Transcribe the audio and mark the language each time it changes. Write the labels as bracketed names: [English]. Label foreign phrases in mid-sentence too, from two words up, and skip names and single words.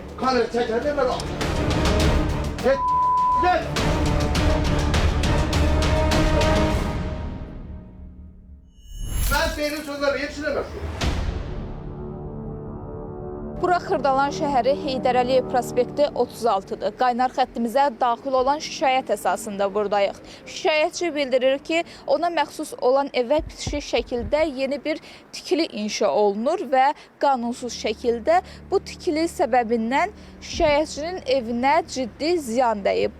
[Turkish] Kamera çeker de bak. Gel. Gel. Ben senin sözlerine yetiştiremezsin. [Azerbaijani] Bura Xırdalan şəhəri Heydər Əliyev prospekti 36-dır. Qaynar xəttimizə daxil olan şikayət əsasında buradayıq. Şikayətçi bildirir ki, ona məxsus olan evə bitişik şəkildə yeni bir tikili inşa olunur və qanunsuz şəkildə bu tikili səbəbindən şikayətçinin evinə ciddi ziyan dəyib.